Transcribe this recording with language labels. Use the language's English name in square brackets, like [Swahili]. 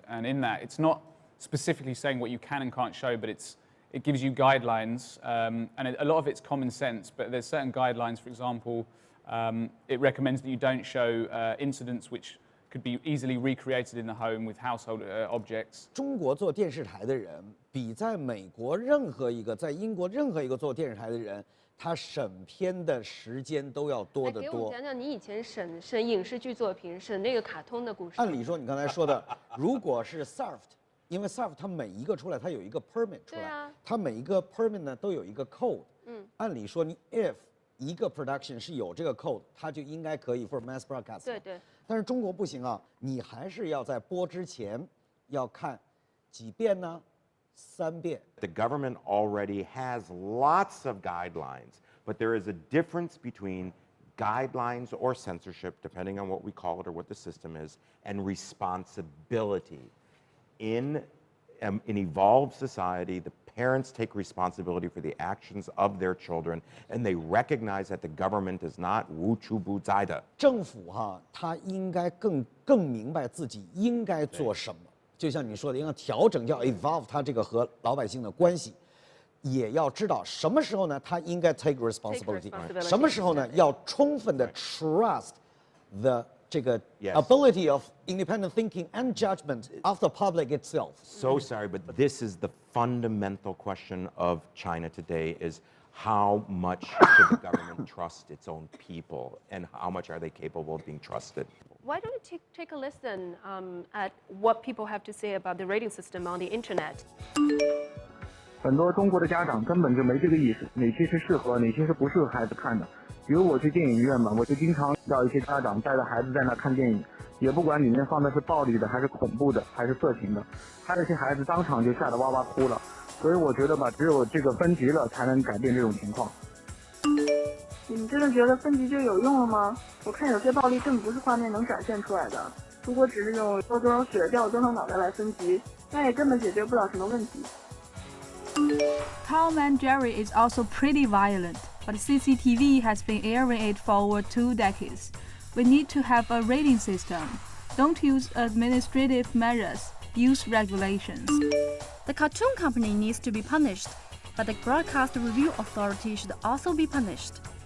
[English] And in that, it's not specifically saying what you can and can't show, but it gives you guidelines. And a lot of it's common sense, but there's certain guidelines. For example, it recommends that you don't show incidents which could be easily recreated in the home with household objects. [Chinese] 中国做电视台的人比在美国任何一个、在英国任何一个做电视台的人，他审片的时间都要多得多。给我们讲讲你以前审影视剧作品、审那个卡通的故事。按理说，你刚才说的，如果是 SAFT， 因为 SAFT 它每一个出来，它有一个 permit 出来，它每一个 permit 呢都有一个 code。按理说你 if 一个 production 是有这个 code， 它就应该可以 [English] for mass broadcast。 [Chinese] 对。但是中国不行啊，你还是要在播之前要看几遍呢？3遍。 [English] The government already has lots of guidelines, but there is a difference between guidelines or censorship, depending on what we call it or what the system is, and responsibility. In an evolved society, the parents take responsibility for the actions of their children, and they recognize that the government is not [Chinese] 无处不在的。政府他应该更明白自己应该做什么。就像你说的，应该调整叫 evolve 他这个和老百姓的关系，也要知道什么时候呢，他应该 [English] take responsibility， [Chinese] 什么时候呢，要充分的 [English] trust the [Chinese] 这个 [English] ability of independent thinking and judgment of the public itself. So sorry, but this is the fundamental question of China today: is how much should the government trust its own people, and how much are they capable of being trusted? Why don't you take a listen at what people have to say about the rating system on the internet? [Chinese] 很多中国的家长根本就没这个意识，哪些是适合，哪些是不适合孩子看的。比如我去电影院嘛，我就经常遇到一些家长带着孩子在那看电影，也不管里面放的是暴力的，还是恐怖的，还是色情的，还有些孩子当场就吓得哇哇哭了。所以我觉得吧，只有这个分级了，才能改变这种情况。你们真的觉得分级就有用了吗？我看有些暴力根本不是画面能展现出来的。如果只是用多少血掉多少脑袋来分级，那也根本解决不了什么问题。 [English] Tom and Jerry is also pretty violent, but CCTV has been airing it for over 2 decades. We need to have a rating system. Don't use administrative measures, use regulations. The cartoon company needs to be punished, but the Broadcast Review Authority should also be punished.